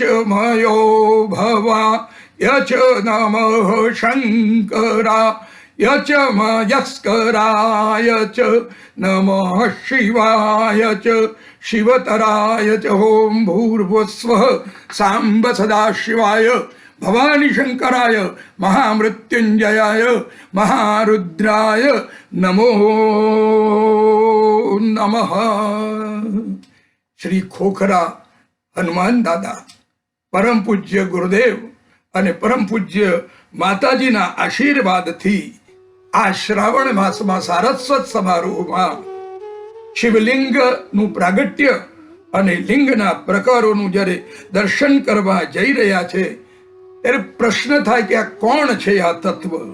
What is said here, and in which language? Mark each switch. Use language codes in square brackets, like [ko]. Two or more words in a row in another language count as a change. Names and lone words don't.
[sa] मयो भवाय च नमः शङ्कराय च मयस्कराय च नमः शिवाय च शिवतराय च ॐ भूर्भुवस्वः साम्ब सदाशिवाय भवानी शंकराय महामृत्युंजयाय महारुद्राय नमो नमः। [gu] श्री खोखरा हनुमान दादा પરમ પૂજ્ય ગુરુદેવ અને પરમ પૂજ્ય માતાજીના આશીર્વાદથી આ શ્રાવણ માસમાં સારસ્વત સમારોહમાં શિવલિંગનું પ્રાગટ્ય અને લિંગના પ્રકારોનું જ્યારે દર્શન કરવા જઈ રહ્યા છે ત્યારે પ્રશ્ન થાય કે આ કોણ છે આ તત્વ?